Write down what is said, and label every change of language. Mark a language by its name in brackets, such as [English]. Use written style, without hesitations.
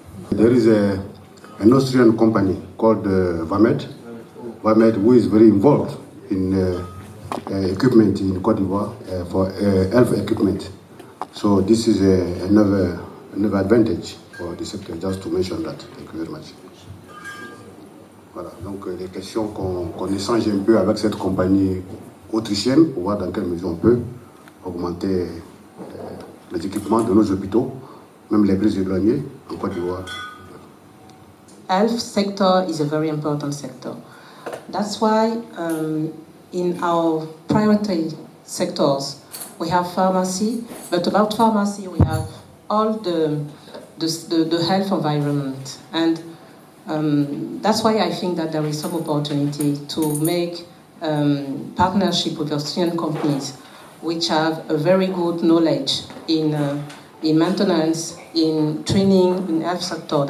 [English] There is an Austrian company called ADYFE-YHC, who is very involved in equipment in Cote d'Ivoire for health equipment. So this is another advantage for the sector, just to mention that. Thank you very much. [French] Voilà, donc les questions qu'on échange un peu avec cette compagnie autrichienne pour voir dans quelle mesure on peut augmenter les équipements de nos hôpitaux, même les plus éloignés en Côte d'Ivoire. [English] Health sector is a very important sector. That's why in our priority sectors we have pharmacy, but about pharmacy we have all the health environment, and that's why I think that there is some opportunity to make partnership with Austrian companies which have a very good knowledge in maintenance, in training, in health sector.